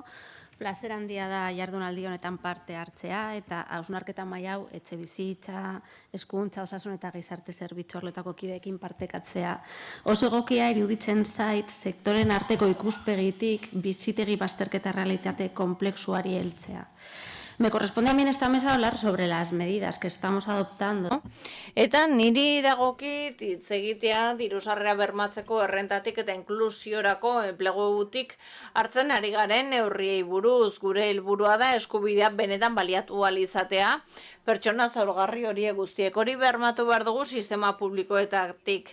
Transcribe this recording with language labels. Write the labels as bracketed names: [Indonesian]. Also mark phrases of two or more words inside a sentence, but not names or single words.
[Basque] Plazer handia da jardunaldi honetan parte hartzea eta hausnarketa maila hau etxe bizitza, hezkuntza, osasun eta gizarte zerbitzu arlotako kideekin partekatzea. Oso egokia iruditzen zait sektoren arteko ikuspegitik bizitegi bazterketa realitate konplexuari heltzea. [Spanish] Me corresponde a mí en esta mesa hablar sobre las medidas que estamos adoptando. [Basque] Eta niri dagokit hitz egitea diru-sarrera bermatzeko errentatik eta inklusiorako enplegutik hartzen ari garen neurriei buruz. Gure helburua da eskubidea benetan baliatu ahal izatea, pertsona zaurgarri horiek guztiek hori bermatu behar dugu sistema publikoetatik.